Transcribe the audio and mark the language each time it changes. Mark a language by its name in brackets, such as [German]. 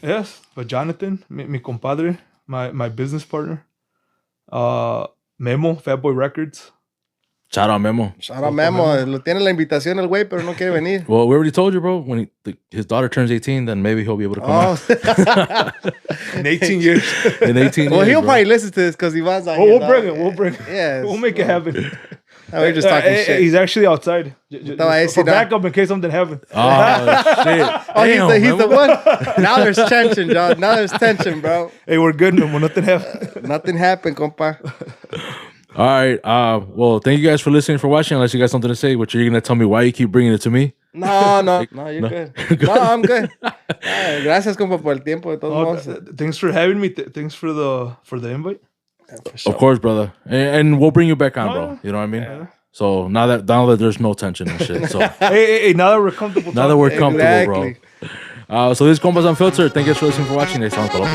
[English] Yes, but Jonathan, [Spanish] mi compadre, [English] my business partner. Memo, Fatboy Records. Shout out Memo. Shout out Memo. [Spanish] Lo tiene la invitación el güey, pero no quiere venir. [English] Well, we already told you, bro. When his daughter turns 18, then maybe he'll be able to come out. In 18 years. In 18 well, years, he'll bro. probably listen to this because Ivan's like, We'll bring it. We'll bring it. Yeah. We'll make it happen. We're just talking shit. He's actually outside. For backup in case something happens. Oh, shit. Oh, Damn, he's the one. Now there's tension, John. Now there's tension, bro. Hey, we're good, man. Nothing happened. Nothing happened, compa. All right. Well, thank you guys for listening, for watching. Unless you got something to say, which you're going to tell me why you keep bringing it to me. No, you're good. No, I'm good. [Spanish] Gracias, compa, por el tiempo de todos modos. [English] Thanks for having me. Thanks for the invite. Of course, brother. And we'll bring you back on, bro. You know what I mean? Yeah. So now that there's no tension and shit. So hey, now that we're comfortable. Now that we're comfortable, bro. So this is Compas Unfiltered. Thank you guys for listening, for watching. Next time,